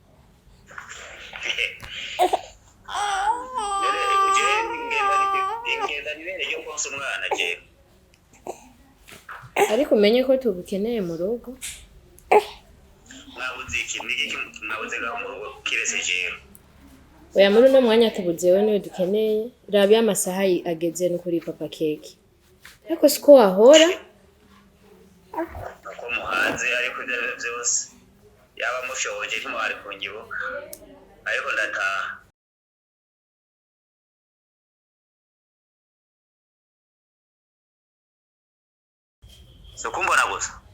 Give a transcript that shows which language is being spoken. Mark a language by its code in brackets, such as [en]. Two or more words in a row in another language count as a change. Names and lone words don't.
[rn] Ariko umenye ko tubukeneye mu rugo. Mwabuze gaho mu rugo kirese jewe. Oya muri uno mwanya tubuzewe niwe dukeneye. Rabi amasaha ageze no kuri papa Keke. Ariko siko wahora. Ko muhanze ariko byose. Yaba mushoboje ntimwari kunyibuka. Ariko ndataha. So kumbona gusa.